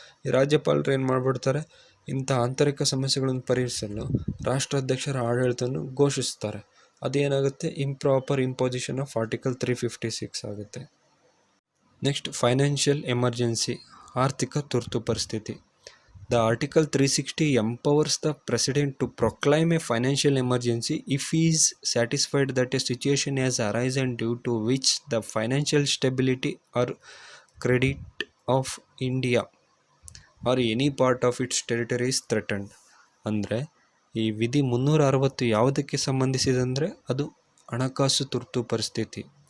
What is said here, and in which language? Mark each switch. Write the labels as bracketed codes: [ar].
[kn] ಈ ರಾಜ್ಯಪಾಲರು ಏನು ಮಾಡಿಬಿಡ್ತಾರೆ, ಇಂಥ ಆಂತರಿಕ ಸಮಸ್ಯೆಗಳನ್ನು ಪರಿಹರಿಸಲು ರಾಷ್ಟ್ರಾಧ್ಯಕ್ಷರ ಆಡಳಿತವನ್ನು ಘೋಷಿಸ್ತಾರೆ. ಅದೇನಾಗುತ್ತೆ, [en] improper imposition of article 356 [kn] ಆಗುತ್ತೆ. ನೆಕ್ಸ್ಟ್ ಫೈನಾನ್ಷಿಯಲ್ ಎಮರ್ಜೆನ್ಸಿ, ಆರ್ಥಿಕ ತುರ್ತು ಪರಿಸ್ಥಿತಿ. [en] The article 360 empowers the president to proclaim a financial emergency if he is satisfied that a situation has arisen due to which the financial stability or credit of India or any part of its territory is threatened. [kn] ಅಂದರೆ ಈ ವಿಧಿ 360 ಯಾವುದಕ್ಕೆ ಸಂಬಂಧಿಸಿದಂದರೆ ಅದು ಹಣಕಾಸು ತುರ್ತು ಪರಿಸ್ಥಿತಿ.